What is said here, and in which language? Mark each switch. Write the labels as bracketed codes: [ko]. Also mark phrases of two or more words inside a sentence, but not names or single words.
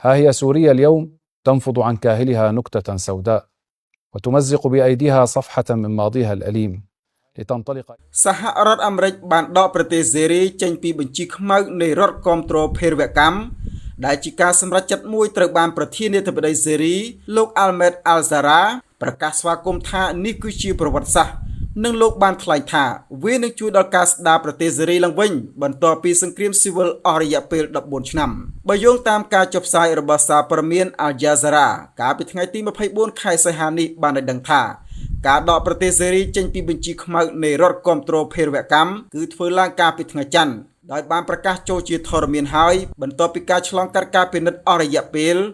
[ar] ها هي سوريا اليوم تنفض عن كاهلها نكتة سوداء وتمزق بأيديها صفحة من ماضيها الأليم لتنطلق [km] សហរដ្ឋអាមេរិកបានដកប្រទេសសេរីចេញពីបញ្ជីខ្មៅនៃរដ្ឋគាំទ្រភេរវកម្មដែលជាការសម្រេចចិត្តមួយត្រូវបានប្រធានាធិបតីសេ រីលោក Ahmed Al-Zahra ប្រកាសស្វាគមន៍ថានេះគឺជាប្រវត្តិសាស្ត្រនិងលោកបានថ្លែងថាវានឹងជួយដល់ការស្ដារប្រទេសសេរីឡើងវិញបន្ទាប់ពីសង្គ្រាមស៊ីវិលអស់រយៈពេល14ឆ្នាំបើយោងតាមការចុះផ្សាយរបស់សារព័ត៌មាន Al Jazeera កាលពីថ្ងៃទី24ខែសីហានេះបានឲ្យដឹងថាការដកប្រទេសសេរីចេញពីបញ្ជីខ្មៅនៃរដ្ឋគាំទ្រភេរវកម្មគឺធ្វើឡើងកាលពីថ្ងៃច័ន្ទដោយបានប្រកាសចូលជាធរមានហើយបន្ទាប់ពីការឆ្លងកាត់ការពិនិត្យអស់រយៈពេល